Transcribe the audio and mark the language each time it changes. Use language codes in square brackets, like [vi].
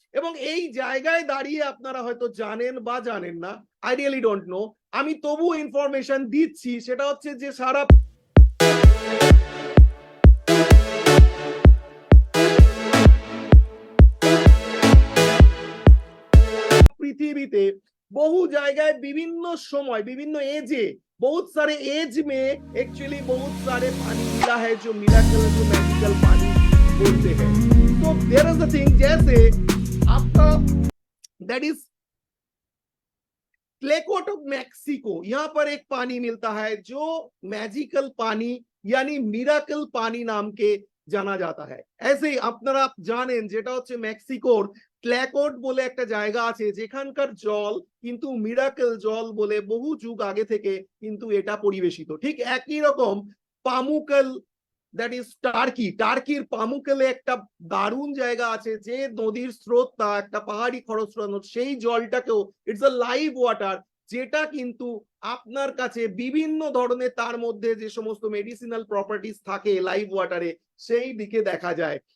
[bn] এবং এই জায়গায় দাঁড়িয়ে আপনারা হয়তো জানেন বা জানেন না, [en] I really don't know, [bn] আমি তবু ইনফরমেশন দিচ্ছি, সেটা হচ্ছে যে সারা পৃথিবীতে বহু জায়গায় বিভিন্ন সময় বিভিন্ন [hi] एजे, बहुत सारे एज में एक्चुअली बहुत सारे पानी मिला है जो मिराकल, जो मैजिकल पानी बोलते हैं। तो [en] there is a thing, [hi] जैसे आपका दैट इज क्लेकोट ऑफ मैक्सिको, यहाँ पर एक पानी मिलता है जो मैजिकल पानी यानी मिराकल पानी नाम के জানা जाता है। ऐसे ही [bn] আপনারা জানেন যেটা হচ্ছে মেক্সিকোর ক্ল্যাকোট বলে একটা জায়গা আছে, যেখানকার জল কিন্তু মিরাকেল জল বলে বহু যুগ আগে থেকে কিন্তু এটা পরিবেশিত। ঠিক একই রকম পামুকেল, দ্যাট ইজ টার্কির পামুকেলে একটা দারুণ জায়গা আছে, যে নদীর স্রোতটা একটা পাহাড়ি খরস্রোত, সেই জলটাকেও [en] it's a live water, [bn] যেটা কিন্তু আপনার কাছে বিভিন্ন ধরনের তার মধ্যে যে সমস্ত মেডিসিনাল প্রপার্টিজ থাকে লাইভ ওয়াটারে, সেই দিকে দেখা যায়।